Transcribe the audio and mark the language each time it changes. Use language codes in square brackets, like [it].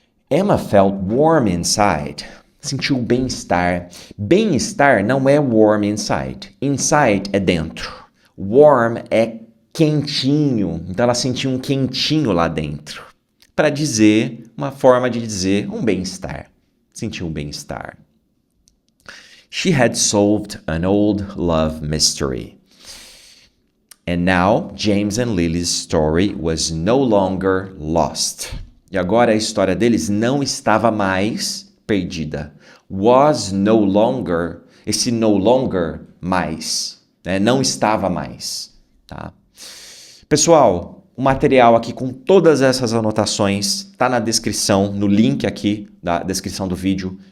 [en] Emma felt warm inside. [pt] Sentiu bem-estar. Bem-estar não é warm inside. Inside é dentro. Warm é quentinho. Então ela sentiu um quentinho lá dentro. Para dizer, uma forma de dizer um bem-estar. Sentiu um bem-estar. [en] She had solved an old love mystery. And now James and Lily's story was no longer lost. [pt] E agora a história deles não estava mais perdida. Was no longer, esse no longer, mais, né? Não estava mais, tá? Pessoal, o material aqui com todas essas anotações está na descrição, no link aqui da descrição do vídeo.